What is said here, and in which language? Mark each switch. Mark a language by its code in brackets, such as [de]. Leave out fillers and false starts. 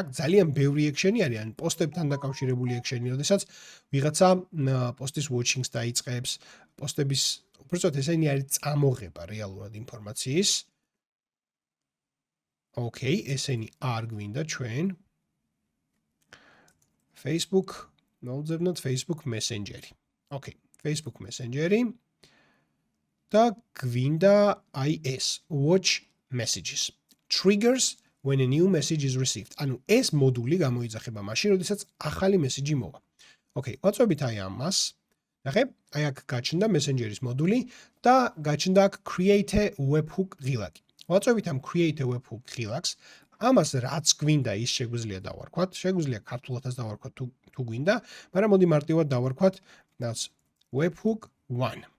[ka] აქ ძალიან ბევრი section-ი არის, ან პოსტებთან დაკავშირებული section-ი, როდესაც ვიღაცა პოსტის watching-ს დაიწყებს, პოსტების, უბრალოდ ესენი არის წამოღება რეალურად ინფორმაციის. Okay, ესენი არ გვინდა ჩვენ. Facebook, მოვძებნოთ Facebook Messenger-ი. Okay, Facebook Messenger-ი და გვინდა აი ეს watch messages. [en] Triggers when a new message is received. [ka] ანუ ეს მოდული გამოიძახება მაშინ, როდესაც ახალი მესიჯი მოვა. Okay, ვაწვევით აი ამას. ნახე, აი აქ გაჩნდა Messenger-ის მოდული და გაჩნდა აქ create a webhook ღილაკი. ვაწვევით ამ create a webhook ღილაკს. ამას რაც გვინდა ის შეგვიძლია დავარქვათ, შეგვიძლია ქართულადაც დავარქვათ თუ გვინდა, მაგრამ მოდი მარტივად დავარქვათ webhook 1.